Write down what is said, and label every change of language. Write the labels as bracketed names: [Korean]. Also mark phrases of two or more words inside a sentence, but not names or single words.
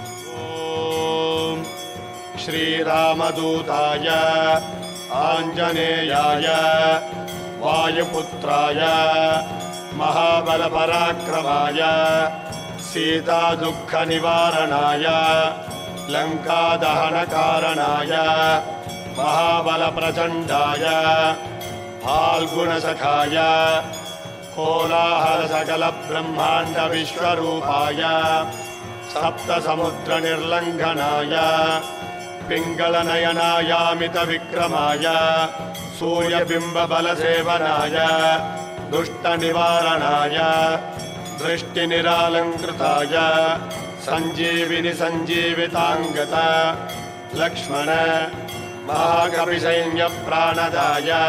[Sanskrit] శ్రీరామదూతాయ ఆంజనేయాయ వాయుపుత్రాయ మహాబలపరాక్రమాయ సీతాదుఃఖ నివారణాయ లంకాదహనకారణాయ మహాబలప్రచండాయ फाल्गुणसखाय कोलाहलसकलब्रह्माण्ड विश्वरूपाय सप्तसमुद्रनिर्लङ्घनाय पिङ्गलनयनायामितविक्रमाय सूर्यबिम्बबलसेवनाय दुष्टनिवारणाय दृष्टिनिरालङ्कृताय सञ्जीविनि सञ्जीविताङ्गत लक्ष्मण महाकविसैन्यप्राणदाय